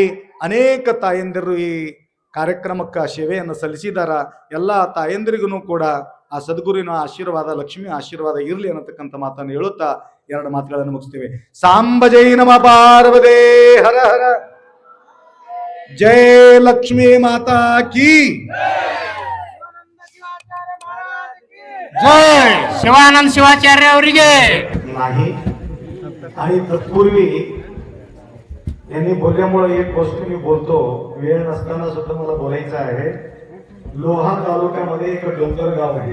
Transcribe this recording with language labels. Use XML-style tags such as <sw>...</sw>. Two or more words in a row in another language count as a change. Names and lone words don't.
<kn>ಅನೇಕ ತಾಯಂದಿರು ಈ ಕಾರ್ಯಕ್ರಮಕ್ಕೆ ಸೇವೆಯನ್ನು ಸಲ್ಲಿಸಿದಾರ. ಎಲ್ಲ ತಾಯಂದಿರಿಗೂ ಕೂಡ ಆ ಸದ್ಗುರುವಿನ ಆಶೀರ್ವಾದ, ಲಕ್ಷ್ಮಿ ಆಶೀರ್ವಾದ ಇರಲಿ ಅನ್ನತಕ್ಕಂಥ ಮಾತನ್ನು ಹೇಳುತ್ತಾ 2 ಮಾತುಗಳನ್ನು ಮುಗಿಸ್ತೇವೆ.</kn> <hi>साम्ब जय नम पार्वते हर हर. जय लक्ष्मी माता की जय.</hi> <kn>शिवानंद शिवाचार्य ಅವರಿಗೆ</kn> <mr>नाही. आणि तत्पूर्वी यांनी बोलल्यामुळे एक गोष्ट मी बोलतो, वेळ नसताना सुद्धा मला बोलायचं आहे. लोहा तालुक्यामध्ये एक डोंगर गाव आहे.</mr>